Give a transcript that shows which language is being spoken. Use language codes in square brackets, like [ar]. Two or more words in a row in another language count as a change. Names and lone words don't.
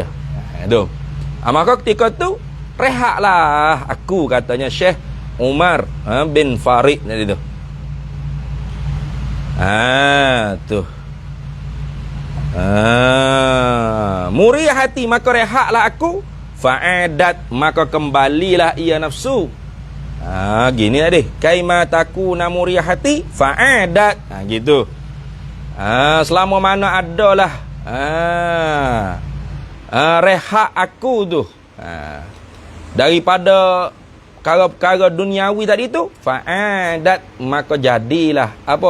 [ms] Maka ketika tu rehatlah aku, katanya Syekh Umar bin Farid tadi tu. Murih hati, maka rehatlah aku. Fa'adat, maka kembalilah ia nafsu. Gini lah deh. [ar] Kaima takuna [ms] murih hati fa'adat. Gitu. Selama mana adalah rehat aku tu daripada perkara-perkara duniawi tadi tu, fa'adat, maka jadilah apa?